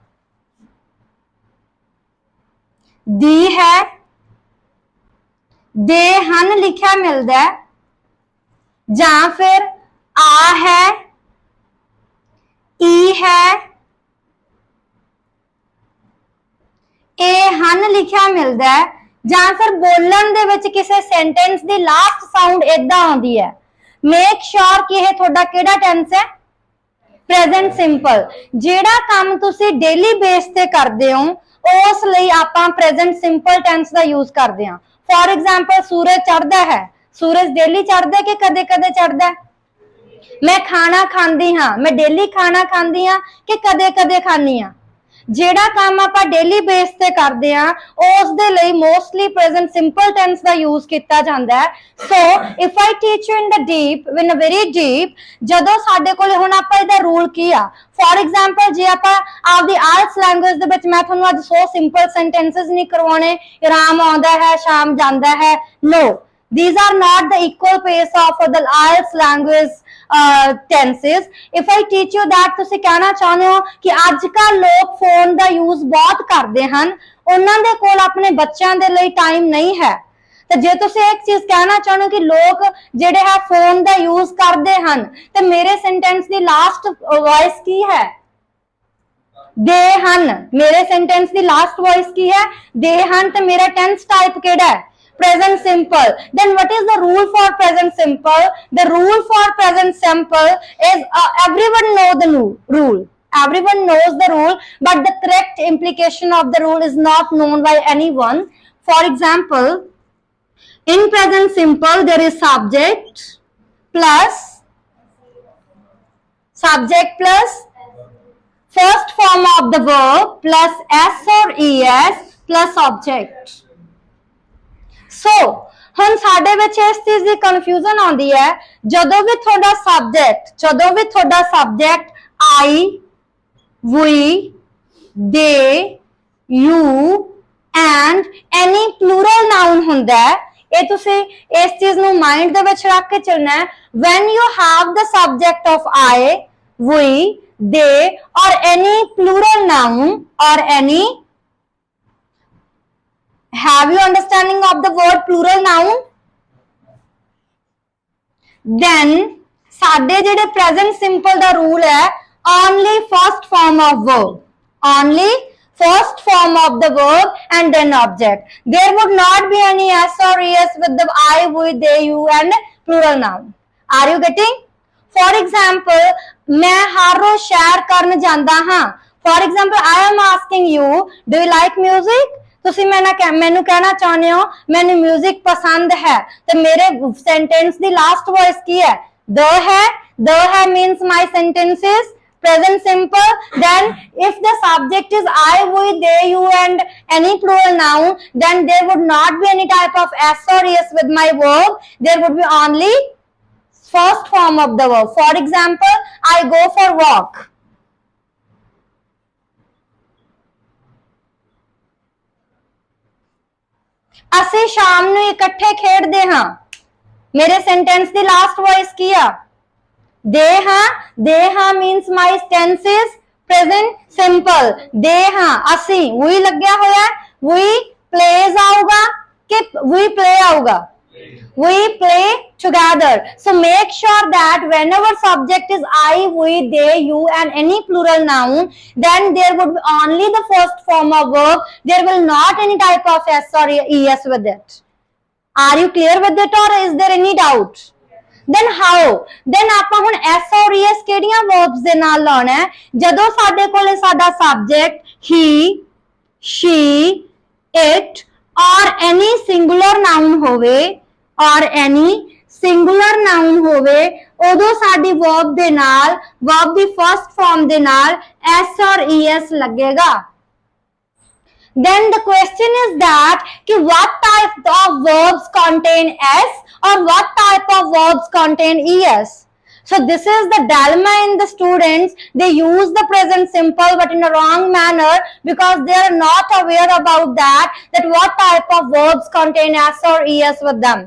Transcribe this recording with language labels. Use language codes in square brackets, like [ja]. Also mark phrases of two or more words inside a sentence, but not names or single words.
[pa] ਦੀ ਹੈ, ਦੇ ਹਨ ਲਿਖਿਆ ਮਿਲਦਾ ਹੈ ਜਾਂ ਫਿਰ ਆ ਹੈ, ਈ ਹੈ, ਇਹ ਹਨ ਲਿਖਿਆ ਮਿਲਦਾ ਹੈ ਜਾਂ ਫਿਰ ਬੋਲਣ ਦੇ ਵਿੱਚ ਕਿਸੇ ਸੈਂਟੈਂਸ ਦੀ [en] last sound [pa] ਇਦਾਂ ਆਉਂਦੀ ਹੈ, [en] make sure [pa] ਕਿ ਇਹ ਤੁਹਾਡਾ ਕਿਹੜਾ ਟੈਂਸ ਹੈ? [en] present simple [pa] ਜਿਹੜਾ ਕੰਮ ਤੁਸੀਂ [en] daily base [pa] ਤੇ ਕਰਦੇ ਹੋ ਉਸ ਲਈ ਆਪਾਂ [en] present simple tense [pa] ਦਾ ਯੂਜ਼ ਕਰਦੇ ਹਾਂ। [en] for example [pa] ਸੂਰਜ ਚੜ੍ਹਦਾ ਹੈ, ਸੂਰਜ ਡੇਲੀ ਚੜ੍ਹਦਾ ਹੈ ਕਿ ਕਦੇ ਕਦੇ ਚੜ੍ਹਦਾ ਹੈ। ਮੈਂ ਖਾਣਾ ਖਾਂਦੀ ਹਾਂ, ਮੈਂ ਡੇਲੀ ਖਾਣਾ ਖਾਂਦੀ ਹਾਂ ਕਿ ਕਦੇ ਕਦੇ ਖਾਨੀ ਹਾਂ। ਜਿਹੜਾ ਕੰਮ ਆਪਾਂ [en] daily base [pa] ਤੇ ਕਰਦੇ ਆ ਉਸ ਦੇ ਲਈ [en] mostly present simple tense [pa] ਦਾ ਯੂਜ਼ ਕੀਤਾ ਜਾਂਦਾ ਹੈ। [en] so if I teach you in the deep in a very deep, [pa] ਜਦੋਂ ਸਾਡੇ ਕੋਲ ਹੁਣ ਆਪਾਂ ਇਹਦਾ ਰੂਲ ਕੀ ਆ। [en] for example [pa] ਜੇ ਆਪਾਂ ਆਪਦੀ [en] IELTS language [pa] ਦੇ ਵਿੱਚ ਮੈਂ ਤੁਹਾਨੂੰ ਅੱਜ 100 [en] simple sentences [pa] ਨਹੀਂ ਕਰਵਾਉਣੇ, ਰਾਮ ਆਉਂਦਾ ਹੈ ਸ਼ਾਮ ਜਾਂਦਾ ਹੈ, [en] नो, these are not the equal pace of the IELTS language tenses। if I teach you that [pa] ਤੁਸੀਂ ਕਹਿਣਾ ਚਾਹੁੰਦੇ ਹੋ ਕਿ ਅੱਜ ਕੱਲ ਲੋਕ ਫੋਨ ਦਾ ਯੂਜ਼ ਬਹੁਤ ਕਰਦੇ ਹਨ, ਉਹਨਾਂ ਦੇ ਕੋਲ ਆਪਣੇ ਬੱਚਿਆਂ ਦੇ ਲਈ ਟਾਈਮ ਨਹੀਂ ਹੈ। ਤੇ ਜੇ ਤੁਸੀਂ ਇੱਕ ਚੀਜ਼ ਕਹਿਣਾ ਚਾਹੁੰਦੇ ਹੋ ਕਿ ਲੋਕ ਜਿਹੜੇ ਹੈ ਫੋਨ ਦਾ ਯੂਜ਼ ਕਰਦੇ ਹਨ, ਤੇ ਮੇਰੇ ਸੈਂਟੈਂਸ ਦੀ [en] last voice [pa] ਕੀ ਹੈ? ਦੇ ਹਨ। ਮੇਰੇ ਸੈਂਟੈਂਸ ਦੀ [en] last voice [pa] ਕੀ ਹੈ? ਦੇ ਹਨ। ਤੇ ਮੇਰਾ [en] tense type [pa] ਕਿਹੜਾ ਹੈ? [en] Present simple। Then what is the rule for present simple? The rule for present simple is everyone know the rule, everyone knows the rule, but the correct implication of the rule is not known by anyone। For example, in present simple there is subject plus first form of the verb plus s or es plus object। [pa] सो ਹੁਣ ਸਾਡੇ ਵਿੱਚ ਇਸ ਚੀਜ਼ ਦੀ ਕਨਫਿਊਜ਼ਨ ਆਉਂਦੀ ਹੈ, ਜਦੋਂ ਵੀ ਤੁਹਾਡਾ ਸਬਜੈਕਟ [en] I, we, they, you and any plural noun [pa] ਹੁੰਦਾ ਹੈ, ਇਹ ਤੁਸੀਂ ਇਸ ਚੀਜ਼ ਨੂੰ ਮਾਈਂਡ ਦੇ ਵਿੱਚ ਰੱਖ ਕੇ ਚੱਲਣਾ ਹੈ। [en] when you have the subject of I, we, they or any plural noun or any, have you understanding of the word plural noun? [pa] Then ਸਾਡੇ ਜਿਹੜੇ [en] present simple [pa] ਦਾ rule ਹੈ, [en] only first form of verb, only first form of the verb and then object। there would not be any s or es with the I, we, they, you and plural noun। are you getting? for example, [pa] ਮੈਂ ਹਰ ਰੋਜ਼ ਸੈਰ ਕਰਨ ਜਾਂਦਾ ਹਾਂ। [en] for example, I am asking you, do you like music? [pa] ਤੁਸੀਂ ਮੈਨੂੰ ਕਹਿਣਾ ਚਾਹੁੰਦੇ ਹੋ ਮੈਨੂੰ 뮤직 ਪਸੰਦ ਹੈ, ਤੇ ਮੇਰੇ ਸੈਂਟੈਂਸ ਦੀ [en] last voice [pa] ਕੀ ਹੈ? [en] the है means my sentence is present simple। then if the subject is I, we, they, you and any plural noun, then there would not be any type of s or es with my verb, there would be only first form of the verb। for example, I go for walk। [pa] ਅਸੀਂ ਸ਼ਾਮ ਨੂੰ ਇਕੱਠੇ ਖੇਡਦੇ ਹਾਂ, ਮੇਰੇ ਸੈਂਟੈਂਸ ਦੀ [en] last voice [pa] ਕੀ ਆ? ਦੇ ਹਾਂ [en] means my tense is present simple। [pa] ਦੇ ਹਾਂ ਅਸੀਂ, we ਲੱਗਿਆ ਹੋਇਆ, [en] we plays [pa] ਆਊਗਾ ਕਿ [en] we play [pa] ਆਊਗਾ? [en] we play together। so make sure that whenever subject is I, we, they, you and any plural noun, then there would be only the first form of verb, there will not any type of s or es with it। are you clear with it or is there any doubt? then how? then [pa] ਆਪਾਂ ਹੁਣ [en] s or es [pa] ਕਿਹੜੀਆਂ verbs ਦੇ ਨਾਲ ਲਾਉਣਾ ਹੈ? ਜਦੋਂ ਸਾਡੇ ਕੋਲੇ ਸਾਡਾ [en] subject he, she, it or any singular noun [pa] ਹੋਵੇ [en] or any singular noun [pa] ਹੋਵੇ, ਉਦੋਂ ਸਾਡੀ verb ਦੇ ਨਾਲ, verb ਦੀ [en] first form [pa] ਦੇ ਨਾਲ [en] s or es [pa] ਲੱਗੇਗਾ। [en] then the question is that कि what type of verbs contain s or what type of verbs contain es। so this is the dilemma in the students, they use the present simple but in a wrong manner because they are not aware about that what type of verbs contain s or es with them।